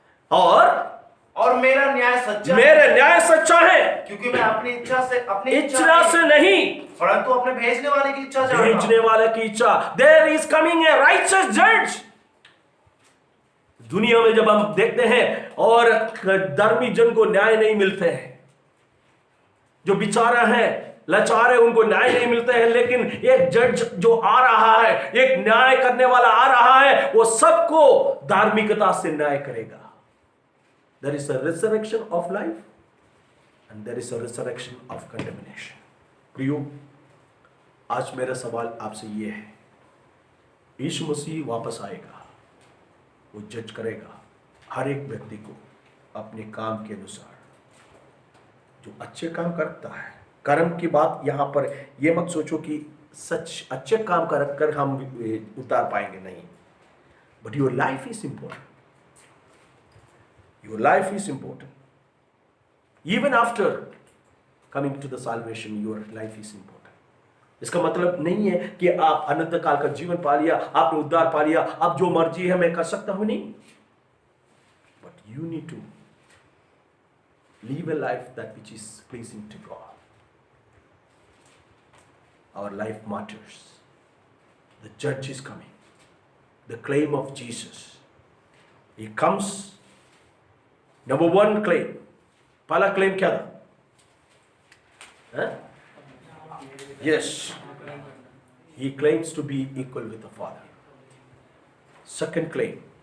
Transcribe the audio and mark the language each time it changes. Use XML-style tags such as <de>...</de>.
<hi>और मेरा न्याय सच्चा है, क्योंकि मैं अपनी इच्छा से नहीं, परंतु अपने भेजने वाले की इच्छा।</hi> <en>There is coming a righteous judge.</en> <hi>दुनिया में जब हम देखते हैं और धर्मी जन को न्याय नहीं मिलते हैं, जो बेचारा है, लाचार है, उनको न्याय नहीं मिलते हैं, लेकिन एक जज जो आ रहा है, एक न्याय करने वाला आ रहा है, वो सबको धार्मिकता से न्याय करेगा।</hi> <en>There is a resurrection of life and there is a resurrection of contamination.</en> <hi>प्रियो, आज मेरा सवाल आपसे ये है, यीशु मसीह वापस आएगा, वो जज करेगा हर एक व्यक्ति को अपने काम के अनुसार। जो अच्छे काम करता है, कर्म की बात यहां पर ये मत सोचो कि सच अच्छे काम कर हम उतार पाएंगे, नहीं।</hi> <en>But your life is important. Your life is important. Even after coming to the salvation, your life is important.</en> <hi>इसका मतलब नहीं है कि आप अनंत काल का जीवन पा लिया, आपने उद्धार पा लिया, अब जो मर्जी है मैं कर सकता हूं, नहीं.</hi> <en>But you need to live a life that which is pleasing to God. Our life matters. The judge is coming. The claim of Jesus. He comes. Number one claim.</en> <hi>पहला claim क्या था?</hi> <en>Yes. He claims to be equal with the Father. Second claim.</en>